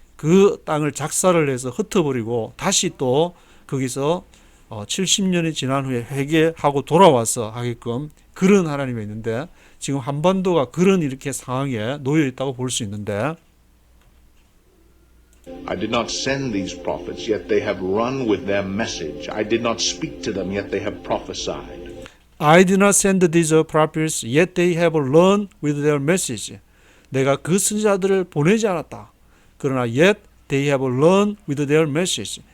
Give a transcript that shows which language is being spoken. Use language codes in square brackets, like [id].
[ko] 그 땅을 작사를 해서 흩어버리고 다시 또 거기서 70년이 지난 후에 회개하고 돌아와서 하게끔 그런 하나님이 있는데 지금 한반도가 그런 이렇게 상황에 놓여 있다고 볼 수 있는데 [en] I did not send these prophets, yet they have run with their message. I did not speak to them, yet they have prophesied. I did not send these prophets, yet they have run with their message. [ko] 내가 그 선지자들을 보내지 않았다. [en] 그러나 yet they have run with their message.